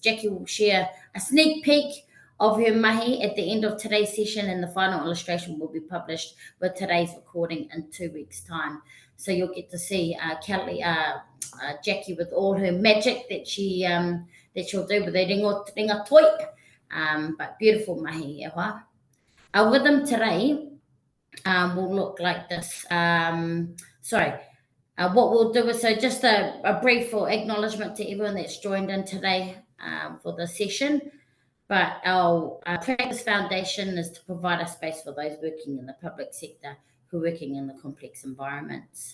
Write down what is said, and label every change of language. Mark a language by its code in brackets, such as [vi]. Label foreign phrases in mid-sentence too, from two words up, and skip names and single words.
[en] Jackie will share a sneak peek of her mahi at the end of today's session, and the final illustration will be published with today's recording in 2 weeks' time. So you'll get to see Jackie with all her magic that she'll do with the [mi] ringa toi, [en] but beautiful [mi] mahi e hoa. [en] Our rhythm today will look like this. What we'll do is just a brief acknowledgement to everyone that's joined in today for the session. But our Practice Foundation is to provide a space for those working in the public sector who are working in the complex environments.